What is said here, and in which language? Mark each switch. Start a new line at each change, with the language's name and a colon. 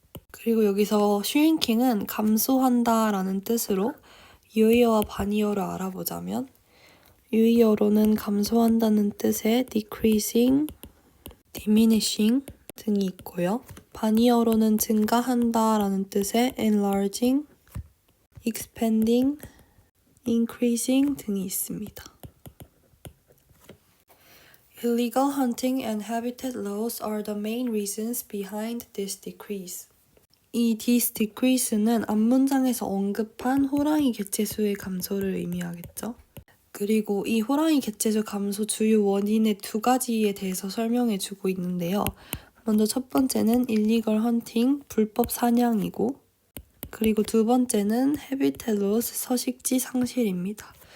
Korean: 그리고 여기서 shrinking은 감소한다 라는 뜻으로 유의어와 반의어를 알아보자면 유의어로는 감소한다는 뜻의 decreasing, diminishing 등이 있고요. 반의어로는 증가한다 라는 뜻의 enlarging, expanding, increasing 등이 있습니다.
English: Illegal hunting and habitat loss are the main reasons behind this decrease.
Korean: 이 this decrease는 앞 문장에서 언급한 호랑이 개체수의 감소를 의미하겠죠. 그리고 이 호랑이 개체수 감소 주요 원인의 두 가지에 대해서 설명해 주고 있는데요. 먼저 첫 번째는 illegal hunting, 불법 사냥이고 그리고 두 번째는 habitat loss, 서식지 상실입니다.